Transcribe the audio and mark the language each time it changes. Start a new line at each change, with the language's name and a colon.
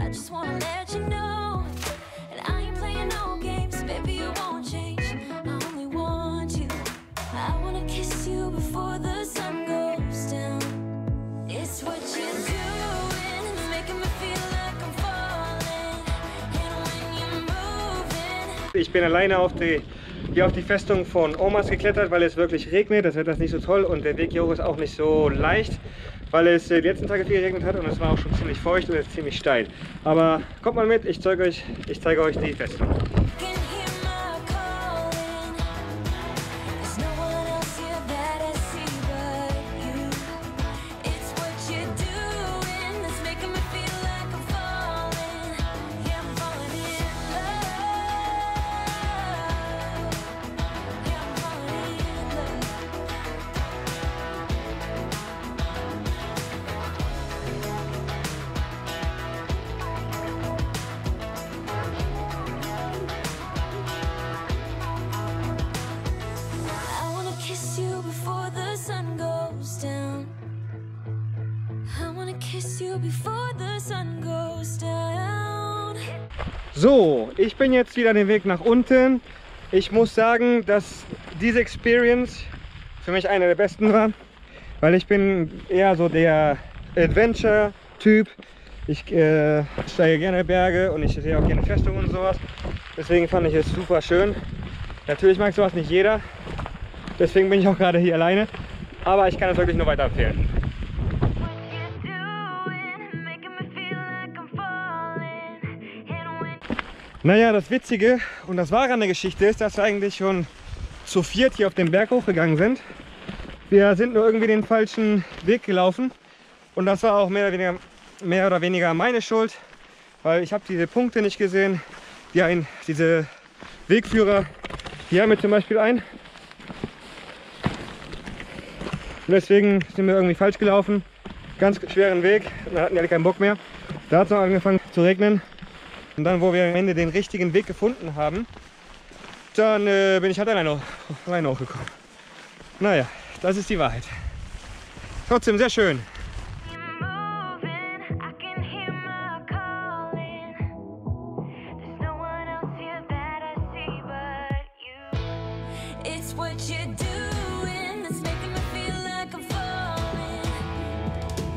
English: I just wanna let you know. And I ain't playing no games, baby, you won't change. I only want you. I wanna kiss you before the sun goes down. It's what you're doing, it's making me feel like I'm falling. And when you're moving,
German: Ich bin alleine hier auf die Festung von Omas geklettert, weil es wirklich regnet. Das Wetter ist nicht so toll und der Weg hier hoch ist auch nicht so leicht, weil es die letzten Tage viel geregnet hat und es war auch schon ziemlich feucht und es ist ziemlich steil. Aber kommt mal mit, ich zeige euch die Festung.
English: can hear my calling. There's no one else here that I see but you. It's what you're doing, it's making me feel like I'm falling. Yeah, I'm falling in love. Yeah, I'm falling in love. I wanna kiss you before the sun goes down. I wanna kiss you before the sun goes down.
German: So, ich bin jetzt wieder den Weg nach unten. Ich muss sagen, dass diese Experience für mich eine der besten war, weil ich bin eher so der Adventure-Typ. Ich steige gerne Berge und ich sehe auch gerne Festungen und sowas. Deswegen fand ich es super schön. Natürlich mag sowas nicht jeder. Deswegen bin ich auch gerade hier alleine. Aber ich kann es wirklich nur weiterempfehlen.
English: What you're doing, making me feel like I'm falling. And when
German: Naja, das Witzige und das Wahre an der Geschichte ist, dass wir eigentlich schon zu viert hier auf den Berg hochgegangen sind. Wir sind nur irgendwie den falschen Weg gelaufen und das war auch mehr oder weniger meine Schuld, weil ich habe diese Punkte nicht gesehen, diese Wegführer. Hier haben wir zum Beispiel einen. Und deswegen sind wir irgendwie falsch gelaufen. Ganz schweren Weg. Und dann hatten wir alle keinen Bock mehr. Da hat es noch angefangen zu regnen. Und dann, wo wir am Ende den richtigen Weg gefunden haben, dann bin ich halt alleine hochgekommen. Naja, das ist die Wahrheit. Trotzdem sehr schön.
English: moving, I can hear my calling. There's no one else here that I see but you. It's what you're doing that's making me feel like I'm falling.